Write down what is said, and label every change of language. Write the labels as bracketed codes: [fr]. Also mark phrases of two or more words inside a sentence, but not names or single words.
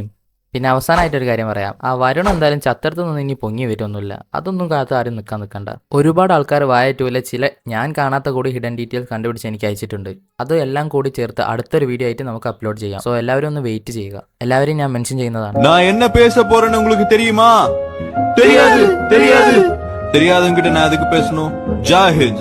[ml] പിന്നെ അവസാനമായിട്ടൊരു കാര്യം പറയാം, ആ വരുൺ എന്തായാലും ചത്തടത്തു നിന്ന് ഇനി പൊങ്ങി വരുമൊന്നുമില്ല. അതൊന്നും കാലത്ത് ആരും നിൽക്കണ്ട. ഒരുപാട് ആൾക്കാർ വായറ്റൂലെ ചില ഞാൻ കാണാത്ത കൂടി [en] hidden details [ml] കണ്ടുപിടിച്ച് എനിക്ക് അയച്ചിട്ടുണ്ട്. അത് എല്ലാം കൂടി ചേർത്ത് അടുത്തൊരു വീഡിയോ ആയിട്ട് നമുക്ക് അപ്ലോഡ് ചെയ്യാം. സോ എല്ലാവരും ഒന്ന് വെയിറ്റ് ചെയ്യുക. എല്ലാവരെയും ഞാൻ മെൻഷൻ ചെയ്യുന്നതാണ്. [ta] நான் என்ன பேச போறேன்னு உங்களுக்கு தெரியுமா? தெரியாது தெரியாது தெரியாதுங்கிட்ட நான் அதுக்கு பேசணும். ஜாஹித்.